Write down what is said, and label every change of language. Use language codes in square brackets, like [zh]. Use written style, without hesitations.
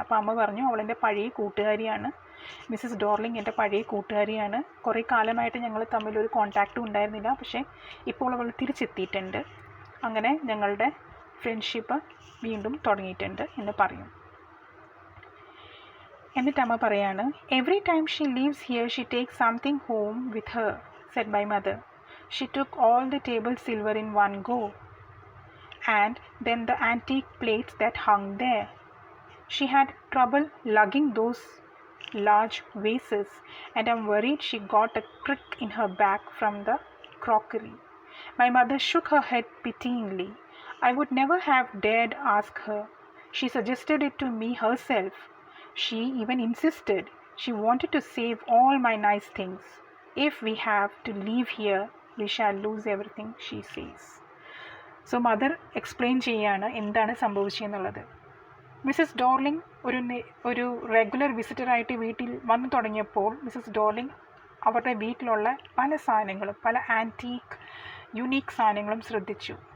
[ml] അപ്പോൾ അമ്മ പറഞ്ഞു, അവളെൻ്റെ പഴയ കൂട്ടുകാരിയാണ്, മിസ്സസ് ഡോർലിംഗ് എൻ്റെ പഴയ കൂട്ടുകാരിയാണ്, കുറേ കാലമായിട്ട് ഞങ്ങൾ തമ്മിലൊരു കോൺടാക്റ്റും ഉണ്ടായിരുന്നില്ല, പക്ഷേ ഇപ്പോൾ അവൾ തിരിച്ചെത്തിയിട്ടുണ്ട്, അങ്ങനെ ഞങ്ങളുടെ ഫ്രണ്ട്ഷിപ്പ് വീണ്ടും തുടങ്ങിയിട്ടുണ്ട് എന്ന് പറയും. എന്നിട്ട് അമ്മ പറയാണ്, [en] Every time she leaves here she takes something home with her, said my mother. She took all the table silver in one go, and then the antique plates that hung there. She had trouble lugging those large vases, and I'm worried she got a crick in her back from the crockery. My mother shook her head pityingly. I would never have dared ask her. She suggested it to me herself. She even insisted. She wanted to save all my nice things. If we have to leave here, we shall lose everything, she says. So mother explain [ml] ചെയ്യാണ് എന്താണ് സംഭവിച്ചതെന്നുള്ളത്. Mrs ഡോർലിംഗ് ഒരു regular വിസിറ്ററായിട്ട് വീട്ടിൽ വന്നു തുടങ്ങിയപ്പോൾ Mrs ഡോർലിംഗ് അവരുടെ വീട്ടിലുള്ള പല സാധനങ്ങളും, പല ആൻറ്റീക്ക് യുണീക്ക് സാധനങ്ങളും ശ്രദ്ധിച്ചു.